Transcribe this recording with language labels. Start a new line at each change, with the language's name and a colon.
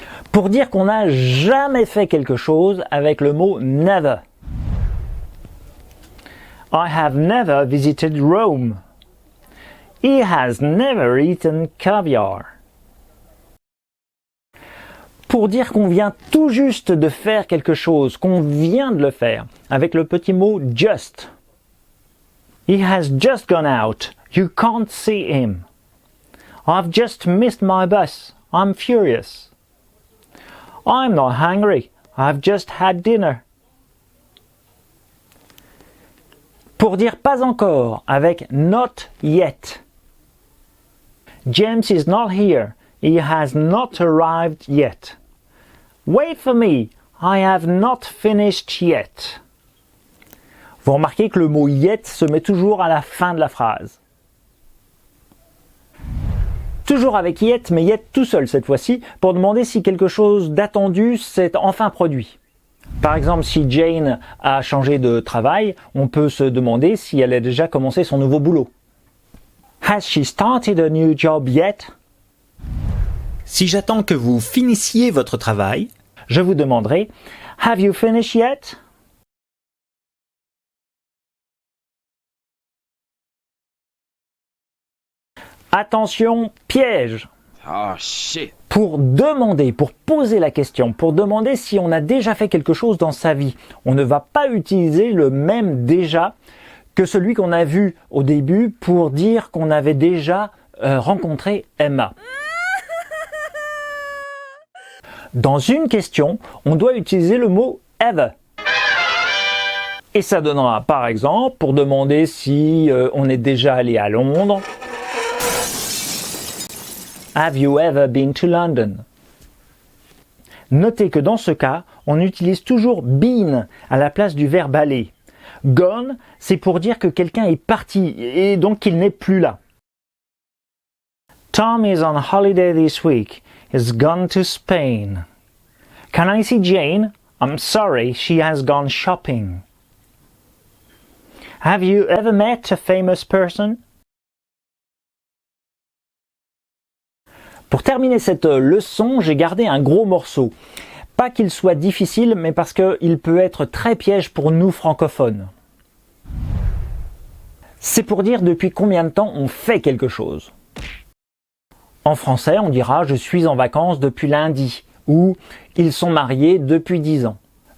French: Pour dire qu'on n'a jamais fait quelque chose avec le mot never.
English: I have never visited Rome. He has never eaten caviar.
French: Pour dire qu'on vient tout juste de faire quelque chose, qu'on vient de le faire, avec le petit mot just.
English: He has just gone out. You can't see him. I've just missed my bus. I'm furious. I'm not hungry. I've just had dinner.
French: Pour dire pas encore avec not yet.
English: James is not here. He has not arrived yet. Wait for me. I have not finished yet.
French: Vous remarquez que le mot yet se met toujours à la fin de la phrase. Toujours avec yet, mais yet tout seul cette fois-ci, pour demander si quelque chose d'attendu s'est enfin produit. Par exemple, si Jane a changé de travail, on peut se demander si elle a déjà commencé son nouveau boulot.
English: Has she started a new job yet?
French: Si j'attends que vous finissiez votre travail, je vous demanderai
English: Have you finished yet?
French: Attention, piège!
English: Oh shit.
French: Pour demander, pour poser la question, pour demander si on a déjà fait quelque chose dans sa vie, on ne va pas utiliser le même déjà que celui qu'on a vu au début pour dire qu'on avait déjà rencontré Emma. Dans une question, on doit utiliser le mot ever. Et ça donnera par exemple pour demander si on est déjà allé à Londres.
English: Have you ever been to London?
French: Notez que dans ce cas, on utilise toujours been à la place du verbe aller. Gone, c'est pour dire que quelqu'un est parti et donc qu'il n'est plus là.
English: Tom is on holiday this week. He's gone to Spain. Can I see Jane? I'm sorry, she has gone shopping. Have you ever met a famous person?
French: Pour terminer cette leçon, j'ai gardé un gros morceau. Pas qu'il soit difficile, mais parce qu'il peut être très piège pour nous francophones. C'est pour dire depuis combien de temps on fait quelque chose. En français, on dira « je suis en vacances depuis lundi » ou « ils sont mariés depuis 10 ans ».